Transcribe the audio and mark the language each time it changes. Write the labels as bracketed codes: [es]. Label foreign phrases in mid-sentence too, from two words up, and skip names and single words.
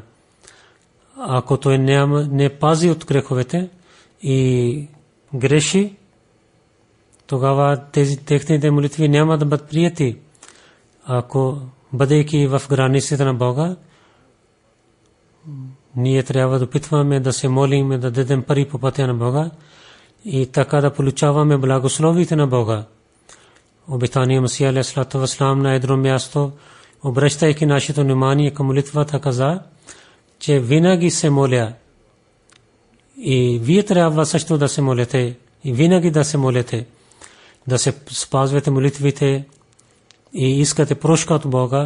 [bg] Ако той не пази от греховете и греши, тогава техните молитви няма да бъдат прияти. Ако бъдейки в границите на Бога, ние трябва да опитваме да се молим, да дадем пари по пътя на Бога и така да получаваме благословите на Бога. Обетания Масия [ar] عليه الصلاة والسلام [bg] на едно място, обръщайки нашето внимание към молитвата, каза, че винаги се моля и вие трябва също да се молите и винаги да се молите, да се спазвате молитвите и искате прошка от Бога.